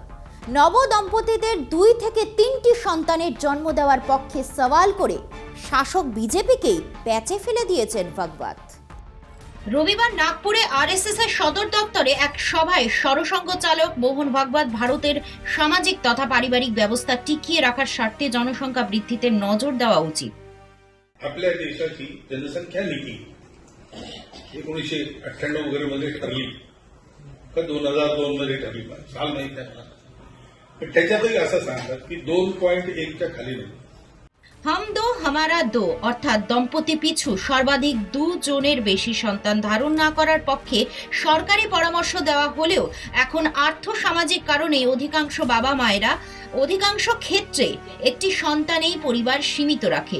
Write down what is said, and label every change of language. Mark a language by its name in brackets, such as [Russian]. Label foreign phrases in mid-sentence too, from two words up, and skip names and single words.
[Bangla] নবদম্পতিদের 2 থেকে 3টি সন্তানের জন্ম দেওয়ার পক্ষে সওয়াল করে শাসক বিজেপিকেই প্যাচে ফেলে দিয়েছেন ভাগবত। রবিবার নাগপুরে আরএসএস এর সদর দপ্তরে এক সভায় সরসংঘ চালক মোহন ভাগবত ভারতের সামাজিক তথা পারিবারিক ব্যবস্থা টিকিয়ে রাখার স্বার্থে জনসংখ্যা বৃদ্ধিতে নজর দেওয়া উচিত। [Marathi] आपल्या देशाची जनसंख्या नीती 1998 वगैरे मध्ये ठरली का 2002 मध्ये ठरली, साल माहित नाही. पण त्याच्यातही असं सांगतात की 2.1च्या खाली नाही. [Hindi] हम दो हमारे दो [Bangla] অর্থাৎ দম্পতি পিছু সর্বাধিক 2 জনের বেশি সন্তান ধারণ না করার পক্ষে সরকারি পরামর্শ দেওয়া হলেও এখন আর্থসামাজিক কারণে অধিকাংশ বাবা মায়েরা অধিকাংশ ক্ষেত্রে একটি সন্তানেই পরিবার সীমিত রাখে।